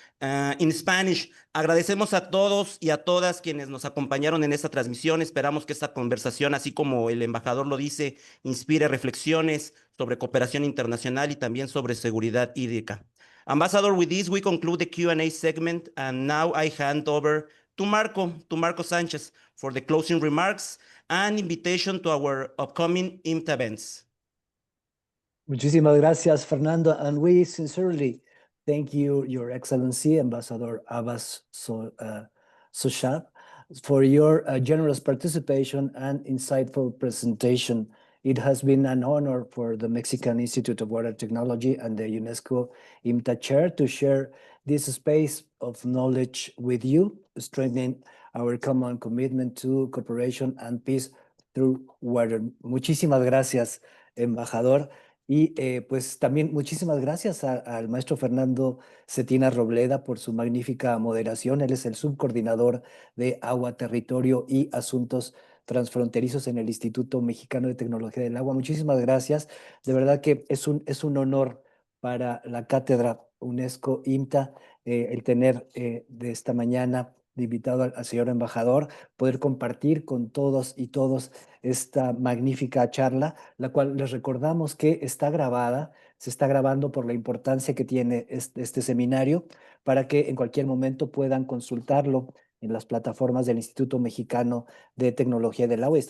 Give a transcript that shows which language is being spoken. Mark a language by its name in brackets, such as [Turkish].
[English] In Spanish, [Spanish] agradecemos a todos y a todas quienes nos acompañaron en esta transmisión. Esperamos que esta conversación, así como el embajador lo dice, inspire reflexiones sobre cooperación internacional y también sobre seguridad hídrica. [English] Ambassador, with this, we conclude the Q&A segment, and now I hand over to Marco Sanchez for the closing remarks and invitation to our upcoming IMTA events. [Spanish] Muchísimas gracias, Fernando, [English] and we sincerely thank you, Your Excellency, Ambassador Abbas Shozab, for your generous participation and insightful presentation. It has been an honor for the Mexican Institute of Water Technology and the UNESCO IMTA chair to share this space of knowledge with you, strengthening our common commitment to cooperation and peace through water. [Spanish] Muchísimas gracias, Embajador. Y pues también muchísimas gracias al maestro Fernando Cetina Robleda por su magnífica moderación. Él es el subcoordinador de Agua, Territorio y Asuntos Transfronterizos en el Instituto Mexicano de Tecnología del Agua. Muchísimas gracias. De verdad que es un honor para la cátedra UNESCO IMTA el tener de esta mañana de invitado al señor embajador, poder compartir con todos y todos esta magnífica charla, la cual les recordamos que está grabada, se está grabando por la importancia que tiene este seminario, para que en cualquier momento puedan consultarlo en las plataformas del Instituto Mexicano de Tecnología del Agua.